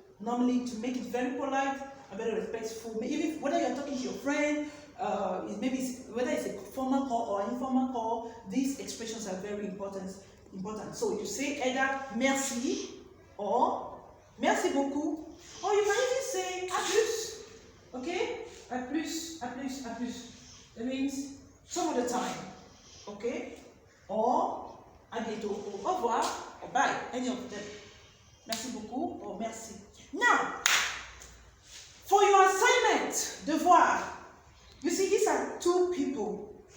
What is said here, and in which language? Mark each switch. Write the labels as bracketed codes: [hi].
[en] Normally, to make it very polite and very respectful. Even whether you're talking to your friend, whether it's a formal call or informal call, these expressions are very important. important. So you say either merci or [fr] merci beaucoup, [en] or you can even say [fr] à plus. [en] Okay? [fr] À plus, à plus, à plus. [en] That means some of the time. Okay? Or [fr] à bientôt, au revoir, [en] or bye, any of them. [fr] Merci beaucoup or merci. [en] Now, for your assignment, devoir, you see these are two people.